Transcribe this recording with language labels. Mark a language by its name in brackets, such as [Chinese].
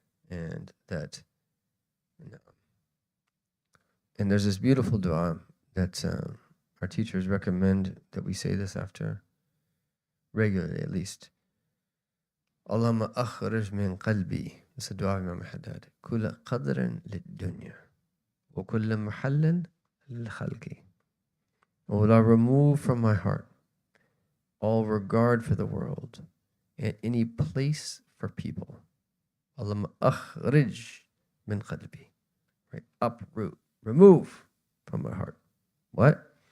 [English] And that, and there's this beautiful dua that our teachers recommend that we say this after regularly, at least. [Arabic] Allahumma akhrij min qalbi [English] It's a dua of Imam Haddad. [Arabic] كل قدر للدنيا وكل محل للخلق. [English] O Allah, remove from my heart all regard for the world and any place for people. [Arabic] Allahumma akhrij min qalbi. Right? [English] Uproot, remove from my heart. What?